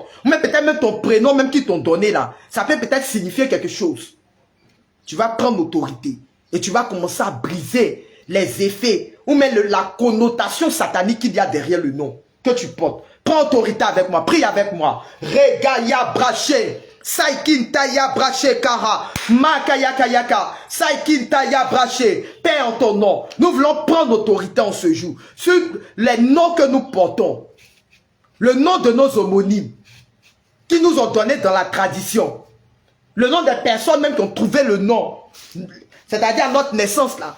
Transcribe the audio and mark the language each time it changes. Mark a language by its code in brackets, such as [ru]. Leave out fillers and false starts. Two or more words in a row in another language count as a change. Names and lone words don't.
[fr] Ou même peut-être même ton prénom même qu'ils t'ont donné là. Ça peut peut-être signifier quelque chose. Tu vas prendre l'autorité. Et tu vas commencer à briser les effets, ou même la connotation satanique qu'il y a derrière le nom que tu portes. Prends autorité avec moi, prie avec moi. Regaya braché, Saikin Taya braché kara, Makaya kayaka, Saikin Taya braché. Père en ton nom, nous voulons prendre autorité en ce jour sur les noms que nous portons. Le nom de nos homonymes qui nous ont donné dans la tradition. Le nom des personnes même qui ont trouvé le nom. C'est-à-dire à notre naissance là.